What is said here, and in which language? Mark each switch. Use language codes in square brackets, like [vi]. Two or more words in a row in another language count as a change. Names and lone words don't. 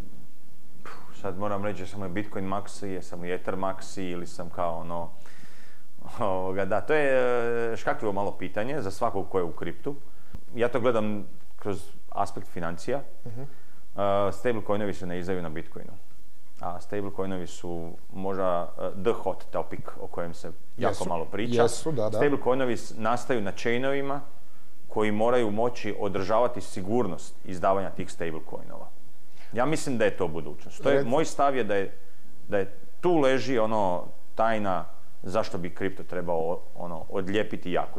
[hr] Sad moram reći, jesam li Bitcoin maxi, jesam li Ether maxi ili sam kao to je škakljivo malo pitanje za svakog ko je u kriptu. Ja to gledam kroz aspekt financija. Stablecoinovi se ne izdaju na Bitcoinu. A stablecoinovi su možda [en] the hot topic [hr] o kojem se jako malo priča. Stablecoinovi nastaju na chainovima koji moraju moći održavati sigurnost izdavanja tih stablecoinova. Ja mislim da je to budućnost. Moj stav je da je tu leži tajna zašto bi kripto trebao odlijepiti jako.